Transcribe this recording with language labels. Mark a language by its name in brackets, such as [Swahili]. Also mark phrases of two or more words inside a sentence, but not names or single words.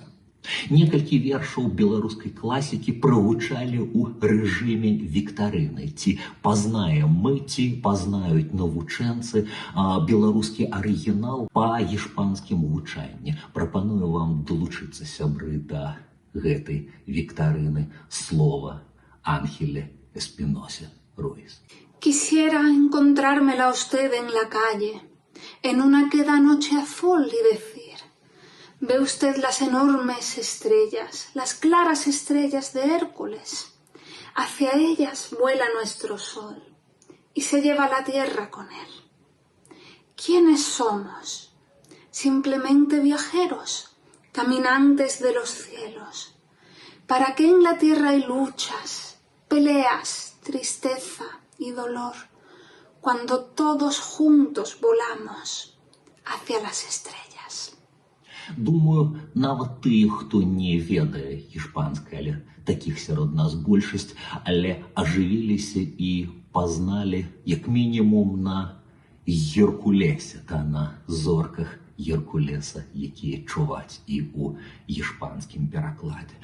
[Belarusian] Некалькі вершаў беларускай класікі прагучалі ў рэжыме віктарыны. Ці пазнаем мы, ці пазнаюць навучэнцы беларускі арыгінал па іспанскім гучанні. Прапаную вам далучыцца, сябры, да гэтай віктарыны слова Ángeles Espinosa Ruiz. [Spanish] Quisiera encontrármela a usted en la calle, en una queda noche azul y decir: ¿ve usted las enormes estrellas, las claras estrellas de Hércules? Hacia ellas vuela nuestro sol y se lleva la tierra con él. ¿Quiénes somos? Simplemente viajeros, caminantes de los cielos. ¿Para qué en la tierra hay luchas, peleas, tristeza y dolor, cuando todos juntos volamos hacia las estrellas? [Belarusian] Думаю, нават тыя, хто не ведае іспанскай, але такіх сярод нас большасць, але ажывіліся і пазналі, як мінімум, на Геркулесе, та на зорках Геркулеса, якія чуваць і ў іспанскім перакладзе.